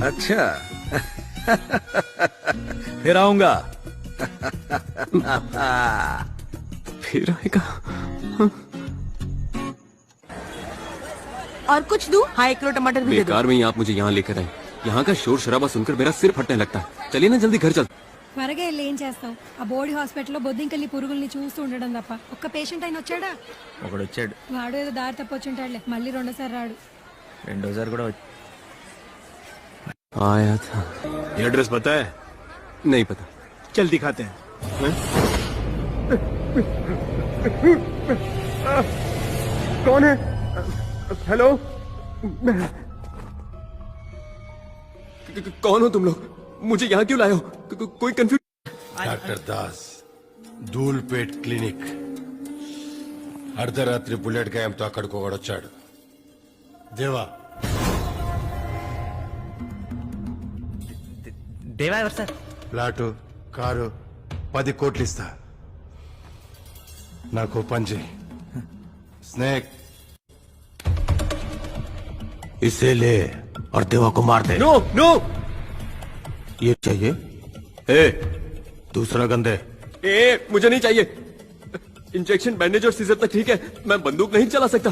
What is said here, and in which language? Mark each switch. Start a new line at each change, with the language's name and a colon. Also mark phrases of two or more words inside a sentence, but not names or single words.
Hindi: अच्छा। फिर आऊंगा। फिर आएगा। और कुछ दूं? हाँ, 1 किलो टमाटर भी दे दो। बेकार में ही आप मुझे यहाँ लेकर आए। यहाँ का शोर शराबा सुनकर मेरा सिर फटने लगता है। चलिए ना जल्दी घर चल।
Telugu: త్వరగా వెళ్ళి ఏం చేస్తాం? ఆ బోర్డు హాస్పిటల్లో బొద్దింకల్లి పురుగుల్ని చూస్తూ ఉండడం తప్ప ఒక్క పేషెంట్ అయినా వచ్చాడా? ఒకడు వచ్చాడు, వాడు ఏదో దారి తప్పొచ్చుంటాడులే, మళ్ళీ రెండోసారి రాడు. రెండోసారి కూడా
Hindi: आया था। ये एड्रेस पता है? नहीं पता। चल दिखाते हैं। कौन है? हेलो? कौन हो तुम लोग? मुझे यहाँ क्यों लाए हो? कोई कंफ्यूज?
Telugu: డాక్టర్ దాస్, ధూల్పేట్ క్లినిక్. అర్ధరాత్రి బుల్లెట్ గాయంతో అక్కడికి ఒకడొచ్చాడు. దేవా. దేవా ఎవరు సార్? ప్లాటు, కారు, 10 కోట్లు ఇస్తా. నాకు పని చేయి.
Hindi: स्नेक, इसे ले और देवा को मार दे.
English: no no,
Hindi: ये चाहिए? ए, दूसरा गंदे. ए, मुझे नहीं चाहिए। इंजेक्शन, बैंडेज और सीजर तक ठीक है, मैं बंदूक नहीं चला सकता।